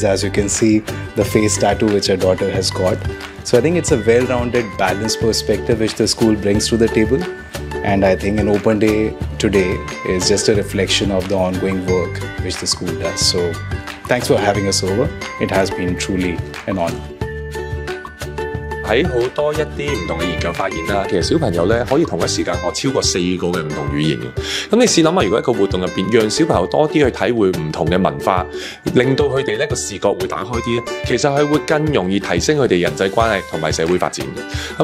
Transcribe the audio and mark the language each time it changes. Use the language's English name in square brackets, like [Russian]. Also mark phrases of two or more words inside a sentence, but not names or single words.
[English] As you can see, the face tattoo which our daughter has got. So I think it's a well-rounded, balanced perspective which the school brings to the table. And I think an open day today is just a reflection of the ongoing work which the school does. So thanks for having us over. It has been truly an honor. [Cantonese] 喺好多一啲唔同嘅研究發現啦，其實小朋友咧可以同一時間學超過4個嘅唔同語言嘅。咁你試諗下，如果一個活動入邊，讓小朋友多啲去體會唔同嘅文化，令到佢哋咧個視覺會打開啲咧，其實係會更容易提升佢哋人際關係同埋社會發展嘅。